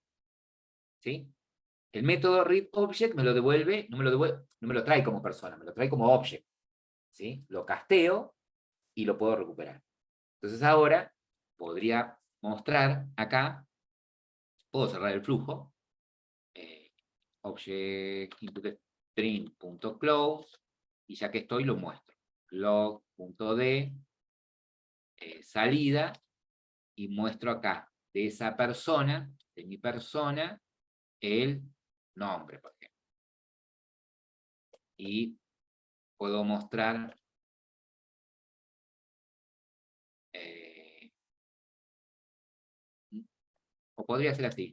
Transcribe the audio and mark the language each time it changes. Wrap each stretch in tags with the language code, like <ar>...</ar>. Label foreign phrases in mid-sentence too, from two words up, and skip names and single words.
<es>Ahí está. ¿Sí? El método readObject me lo devuelve, no me lo trae como persona, me lo trae como object. ¿Sí? Lo casteo y lo puedo recuperar. Entonces ahora podría mostrar acá, puedo cerrar el flujo,</es> <en>object input string.close,</en> <es>y ya que estoy lo muestro. Log.d, salida, y muestro acá de esa persona, de mi persona, el nombre, por ejemplo. Y puedo mostrar o podría ser así.</es>